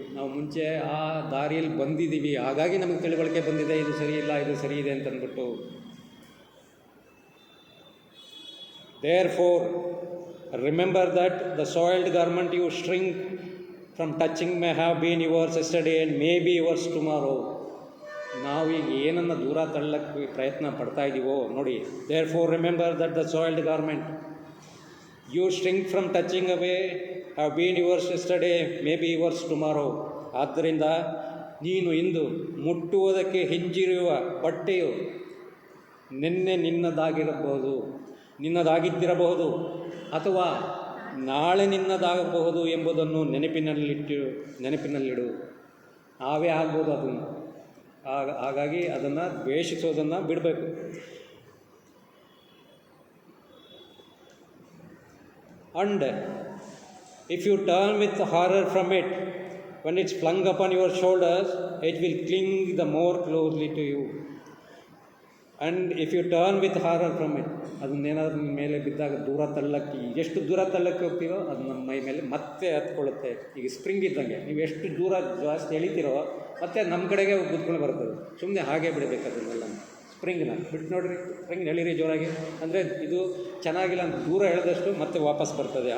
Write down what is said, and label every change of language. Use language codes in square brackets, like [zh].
[kn] ನಾವು ಮುಂಚೆ ಆ ದಾರಿಯಲ್ಲಿ ಬಂದಿದ್ದೀವಿ, ಹಾಗಾಗಿ ನಮಗೆ ತಿಳುವಳಿಕೆ ಬಂದಿದೆ, ಇದು ಸರಿ ಇಲ್ಲ, ಇದು ಸರಿ ಇದೆ ಅಂತಂದ್ಬಿಟ್ಟು. [en] Therefore, remember that the soiled garment you shrink from touching may have been yours yesterday and may be yours tomorrow. [kn] ನಾವೀಗ ಏನನ್ನು ದೂರ ತಳ್ಳಕ್ಕೆ ಪ್ರಯತ್ನ ಪಡ್ತಾ ಇದ್ದೀವೋ ನೋಡಿ. [en] Therefore, remember that the soiled garment you shrink from touching away have been yours yesterday, may be yours tomorrow. [kn] ಆದ್ದರಿಂದ ನೀನು ಇಂದು ಮುಟ್ಟುವುದಕ್ಕೆ ಹಿಂಜಿರುವ ಬಟ್ಟೆಯು ನಿನ್ನೆ ನಿನ್ನದಾಗಿದ್ದಿರಬಹುದು ಅಥವಾ ನಾಳೆ ನಿನ್ನದಾಗಬಹುದು ಎಂಬುದನ್ನು ನೆನಪಿನಲ್ಲಿಡು. ನಾವೇ ಆಗ್ಬೋದು ಅದನ್ನು. ಹಾಗಾಗಿ ಅದನ್ನು ದ್ವೇಷಿಸೋದನ್ನು ಬಿಡಬೇಕು. [en] And if you turn with horror from it, when it's flung upon your shoulders, it will cling the more closely to you. And if you turn with horror from it, [kn] ಅದನ್ನೇನಾದ್ರೂ ನಿಮ್ಮ ಮೇಲೆ ಬಿದ್ದಾಗ ಎಷ್ಟು ದೂರ ತಳ್ಳಕ್ಕೆ ಹೋಗ್ತೀರೋ ಅದು ನಮ್ಮ ಮೈ ಮೇಲೆ ಮತ್ತೆ ಹತ್ಕೊಳ್ಳುತ್ತೆ. ಈಗ ಸ್ಪ್ರಿಂಗ್ ಇದ್ದಂಗೆ, ನೀವು ಎಷ್ಟು ದೂರ ಜಾಸ್ತಿ ಎಳಿತೀರೋ ಮತ್ತೆ ನಮ್ಮ ಕಡೆಗೆ ಕೂತ್ಕೊಂಡು ಬರ್ತದೆ. ಸುಮ್ಮನೆ ಹಾಗೆ ಬಿಡಬೇಕು ಅದನ್ನೆಲ್ಲ. ಸ್ಪ್ರಿಂಗ್ನ ಬಿಟ್ಟು ನೋಡಿರಿ, ಸ್ಪ್ರಿಂಗ್ ಎಳೀರಿ ಜೋರಾಗಿ, ಅಂದರೆ ಇದು ಚೆನ್ನಾಗಿಲ್ಲ ಅಂತ ದೂರ ಎಳೆದಷ್ಟು ಮತ್ತೆ ವಾಪಸ್ ಬರ್ತದೆ.